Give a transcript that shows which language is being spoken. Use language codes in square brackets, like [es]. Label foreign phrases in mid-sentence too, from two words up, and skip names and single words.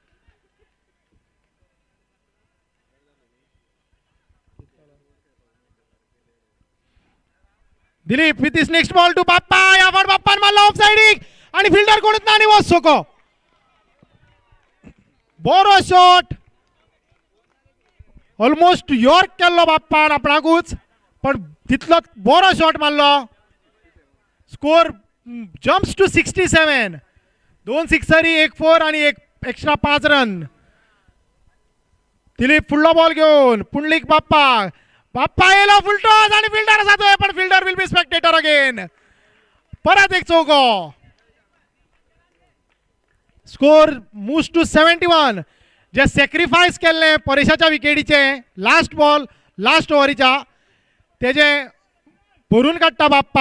[en] Dilip with this next ball to Bappa. [kok] या फावट बाप्पान मारलो ऑफ साइडीक आणि फिल्डर कोणूच ना आणि वो सोको. बरो शॉट. [en] almost york [kok] केल्लो बाप्पान आपणाकूच पण तितलो बरो शॉट मारलो. [en] score jumps to 67. [kok] 2 सिक्सरी एक 4 आणि एक एक्स्ट्रा 5 रन. दिलीप फुडलो बॉल घेऊन पुंडलिक बाप्पा येलो [en] full toss [kok] आणि फिल्डर जातोय पण [en] fielder will be spectator again. [kok] परत एक चौको. [en] score moves to 71. [kok] जे सॅक्रिफायस केल्ले परेशाच्या विकेटीचे [en] last ball last [kok] ओव्हरीच्या तेजे भरून काडटा बाप्पा.